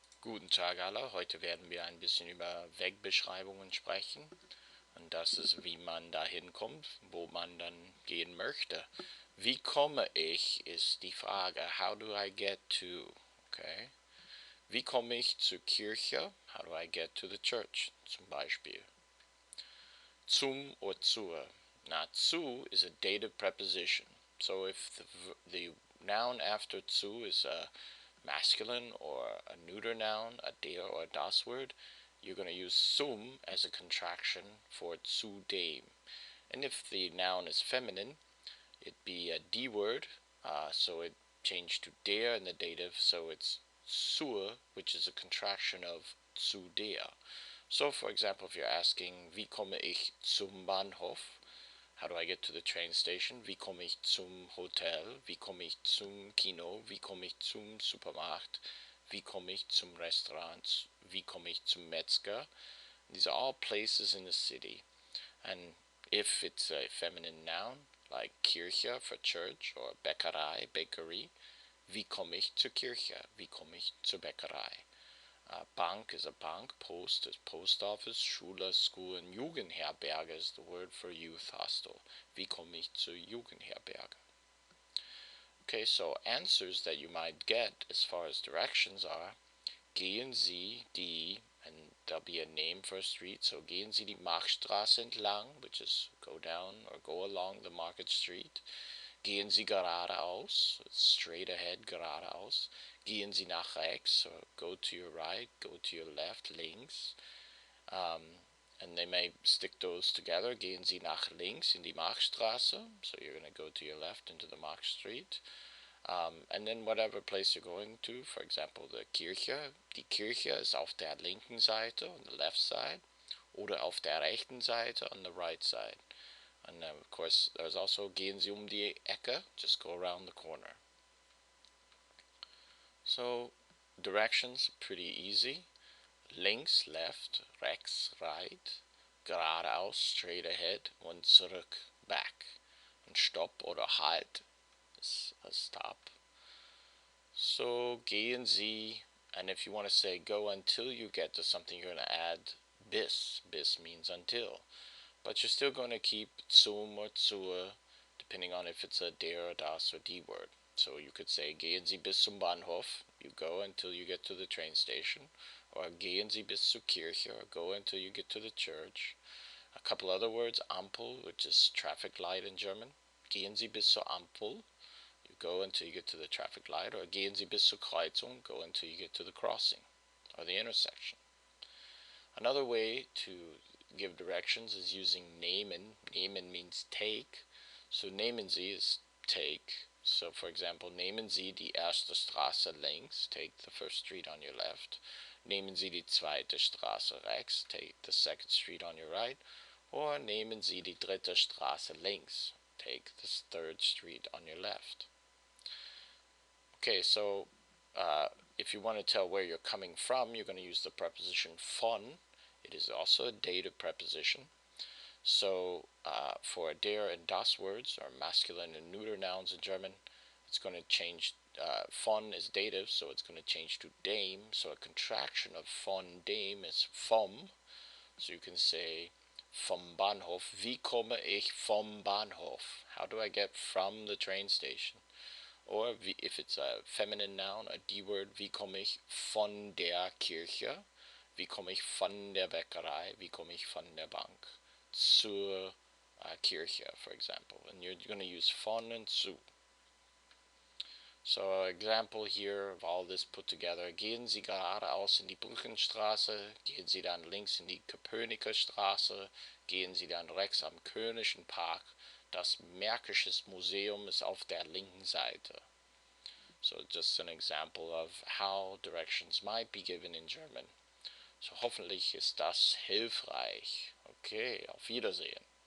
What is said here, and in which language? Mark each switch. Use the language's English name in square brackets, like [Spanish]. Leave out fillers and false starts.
[German] Guten Tag alle, heute werden wir ein bisschen über Wegbeschreibungen sprechen und das ist, wie man dahin kommt, wo man dann gehen möchte. Wie komme ich, ist die Frage. [English] How do I get to? [German] Okay. Wie komme ich zur Kirche? [English] How do I get to the church? [German] Zum Beispiel. [English] Zum or zur. Now, zu is a dative preposition. So if the noun after zu is a masculine or a neuter noun, a der or a das word, you're going to use zum as a contraction for zu dem. And if the noun is feminine, it'd be a D word, so it changed to der in the dative, so it's zur, which is a contraction of zu der. So, for example, if you're asking, [German] wie komme ich zum Bahnhof? [English] How do I get to the train station? [German] Wie komme ich zum Hotel? Wie komme ich zum Kino? Wie komme ich zum Supermarkt? Wie komme ich zum Restaurant? Wie komme ich zum Metzger? [English] These are all places in the city. And if it's a feminine noun, like Kirche for church, or Bäckerei, bakery, [German] wie komme ich zur Kirche? Wie komme ich zur Bäckerei? [English] Bank is a bank, post is post office, Schule, school, and Jugendherberge is the word for youth hostel. [German] Wie komme ich zur Jugendherberge? [English] Okay, so answers that you might get as far as directions are, gehen Sie die, and there'll be a name for a street, so [German] gehen Sie die Marktstraße entlang, [English] which is go down or go along the market street. [German] Gehen Sie geradeaus, [English] straight ahead, [German] geradeaus. Gehen Sie nach rechts, [English] or go to your right, go to your left, links. And they may stick those together. [German] Gehen Sie nach links in die Marktstraße, [English] so you're going to go to your left into the Markt Street. And then whatever place you're going to, for example, the Kirche. [German] Die Kirche ist auf der linken Seite, [English] on the left side, [German] oder auf der rechten Seite, [English] on the right side. And of course, there's also [German] gehen Sie die Ecke, [English] just go around the corner. So, directions, pretty easy. Links, left, rechts, right. Geradeaus, straight ahead. Und zurück, back. And Stopp oder Halt is a stop. So, [German] gehen Sie, [English] and if you want to say go until you get to something, you're going to add bis. Bis means until. But you're still going to keep zum or zur, depending on if it's a der, das, or die word. So you could say, [German] gehen Sie bis zum Bahnhof, [English] you go until you get to the train station, or [German] gehen Sie bis zur Kirche, [English] or go until you get to the church. A couple other words, Ampel, which is traffic light in German. [German] Gehen Sie bis zur Ampel, [English] you go until you get to the traffic light, or [German] gehen Sie bis zur Kreuzung, [English] go until you get to the crossing, or the intersection. Another way to give directions is using nehmen. Nehmen means take. So [German] nehmen Sie [English] is take. So for example, [German] nehmen Sie die erste Straße links, [English] take the first street on your left. [German] Nehmen Sie die zweite Straße rechts, [English] take the second street on your right. Or [German] nehmen Sie die dritte Straße links, [English] take the third street on your left. Okay, so if you want to tell where you're coming from, you're going to use the preposition von. It is also a dative preposition. So for der and das words, or masculine and neuter nouns in German, it's going to change. Von is dative, so it's going to change to dem. So a contraction of von dem is vom. So you can say vom Bahnhof. [German] Wie komme ich vom Bahnhof? [English] How do I get from the train station? Or if it's a feminine noun, a D word, [German] wie komme ich von der Kirche? Wie komme ich von der Bäckerei? Wie komme ich von der Bank? Zur Kirche, [English] for example. And you're going to use von and zu. So an example here of all this put together. [German] Gehen Sie geradeaus in die Brückenstraße. Gehen Sie dann links in die Köpenicker Straße. Gehen Sie dann rechts am Königschen Park. Das Märkisches Museum ist auf der linken Seite. [English] So just an example of how directions might be given in German. [German] So hoffentlich ist das hilfreich. [English] Okay, [German] auf Wiedersehen.